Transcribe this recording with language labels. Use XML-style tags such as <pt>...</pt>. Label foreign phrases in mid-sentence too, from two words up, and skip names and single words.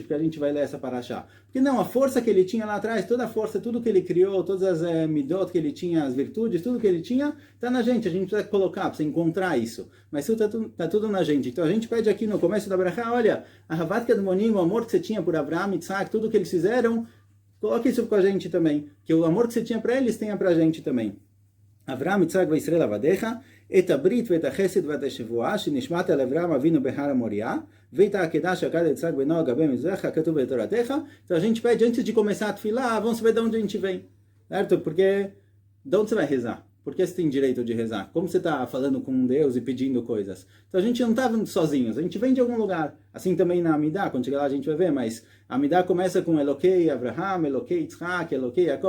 <pt>Porque a gente vai ler essa paraxá. Porque não, a força que ele tinha lá atrás, toda a força, tudo que ele criou, todas as midot que ele tinha, as virtudes, tudo que ele tinha, está na gente. A gente precisa colocar, precisa encontrar isso. Mas tudo está tudo na gente. Então a gente pede aqui no começo da brachá, olha, a Havatka do Monim, o amor que você tinha por Avram, Yitzhak, tudo que eles fizeram, coloque isso com a gente também. Que o amor que você tinha para eles tenha para a gente também.</pt> <he>אברהם יצחק וישראל עבדיך, את הברית ואת החסד ואת השבועה שנשמעת על אברהם אבינו בהר המוריה ואת העקדה שעקד יצחק בנו על גבי מזבח הכתוב בתורתך.</he> <pt>Então a gente pede antes de começar a filar, vamos ver de onde a gente vem, certo? Porque de onde você vai rezar? Por que você tem direito de rezar? Como você está falando com Deus e pedindo coisas? Então a gente não está sozinhos, a gente vem de algum lugar. Assim também na Amidah, quando chegar lá a gente vai ver, mas a Amidah começa com</pt> <he>אלוקי אברהם אלוקי יצחק אלוקי יעקב.</he>